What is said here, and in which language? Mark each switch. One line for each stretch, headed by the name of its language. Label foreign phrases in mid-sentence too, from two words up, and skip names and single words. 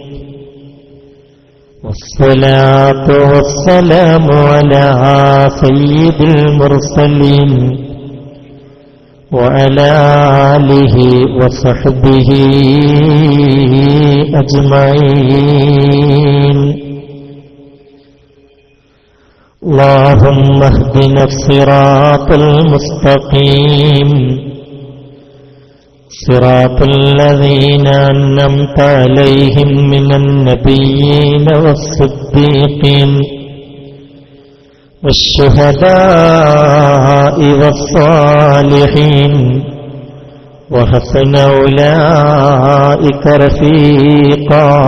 Arabic: والصلاة والسلام على سيد المرسلين وعلى آله وصحبه أجمعين. اللهم اهدنا الصراط المستقيم صراط الذين أنعمت عليهم من النبيين والصديقين والشهداء والصالحين وحسن أولئك رفيقا.